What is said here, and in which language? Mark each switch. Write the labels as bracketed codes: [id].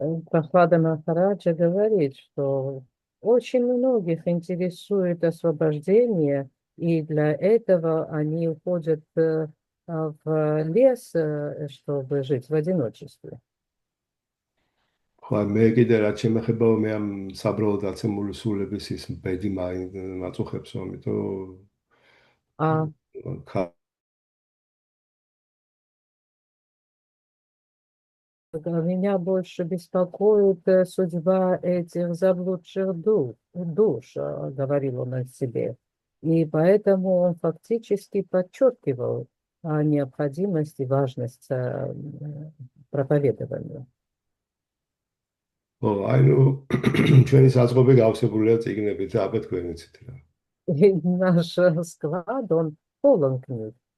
[ru] Прохлада Махараджа говорит, что очень многих интересует освобождение, и для этого они уходят в лес, чтобы жить в одиночестве. [ka] ხო, მე კიდე რაც შემეხება მე ამ საბრალოდ აცემული სულების ის ბედი მაწუხებს, ამიტომ [ru] А меня больше беспокоит судьба этих заблудших душ, говорил он о себе. И поэтому он фактически подчеркивал необходимость и важность проповедования. [ka] ო, აი ნუ ჩვენი საწყობი გავსებულია წიგნებით და აბა თქვენ იცით რა. [ru] И наш склад, он полон книг.